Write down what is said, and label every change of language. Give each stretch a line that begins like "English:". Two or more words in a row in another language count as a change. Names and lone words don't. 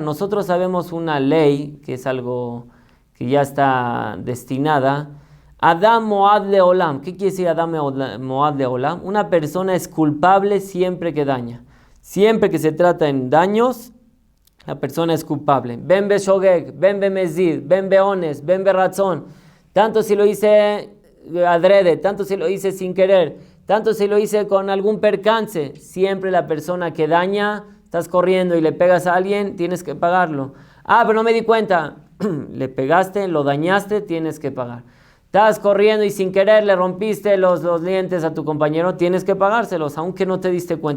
Spanish: Nosotros sabemos una ley, que es algo que ya está destinada,
Hebrew: אדם מועד לעולם.
Spanish: ¿Qué quiere decir
Hebrew: אדם מועד לעולם?
Spanish: Una persona es culpable siempre que daña. Siempre que se trata en daños, la persona es culpable.
Hebrew: בין בשוגג, בין במזיד, בין באונס, בין ברצון.
Spanish: Tanto si lo hice adrede, tanto si lo hice sin querer, tanto si lo hice con algún percance. Siempre la persona que daña, estás corriendo y le pegas a alguien, tienes que pagarlo. Ah, pero no me di cuenta. Le pegaste, lo dañaste, tienes que pagar. Estás corriendo y sin querer le rompiste los dientes a tu compañero, tienes que pagárselos, aunque no te diste cuenta.